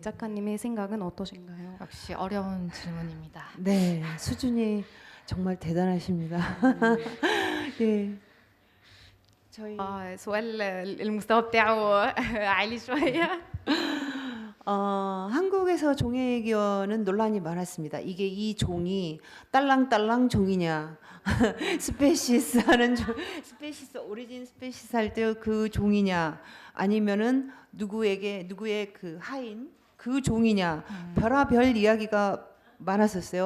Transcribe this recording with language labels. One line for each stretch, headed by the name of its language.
Korean: 작가님의 생각은 어떠신가요? 역시 어려운 질문입니다. 네, 수준이 정말 대단하십니다. 예. 저희
Arabic: سؤال المستوى بتاعه عالي شوية.
Korean: 한국에서 종의 기원은 논란이 많았습니다. 이게 이 종이 딸랑딸랑 종이냐, 스페시스 하는 스페시스 오리진 스페시스 할 때 그 종이냐, 아니면은 누구의 그 하인 그 종이냐, 별의별 이야기가 많았었어요.